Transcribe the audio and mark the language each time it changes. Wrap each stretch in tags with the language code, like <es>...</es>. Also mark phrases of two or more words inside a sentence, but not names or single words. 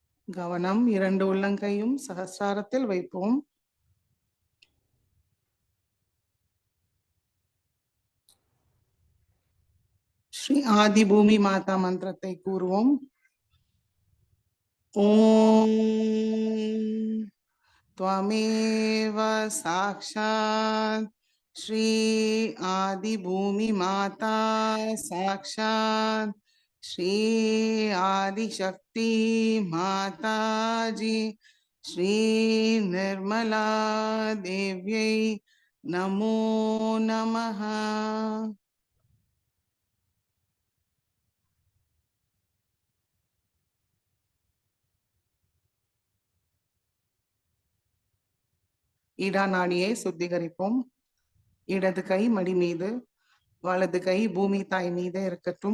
<ta>கவனம், இரண்டு உள்ளங்கையும் சகஸ்ராரத்தில் வைப்போம். ஸ்ரீ ஆதி பூமி மாதா மந்திரத்தை கூறுவோம்.</ta> <sa>ஓம் त्वमेव साक्षात् श्री आदि भूमि माता साक्षात् श्री आदि शक्ति माता जी श्री निर्मला देव्यै नमो नमः.</sa> <ta>ஈடா நாடியை சுத்திகரிப்போம். இடது கை மடி மீது, வலது கை பூமி தாய் மீது இருக்கட்டும்.</ta>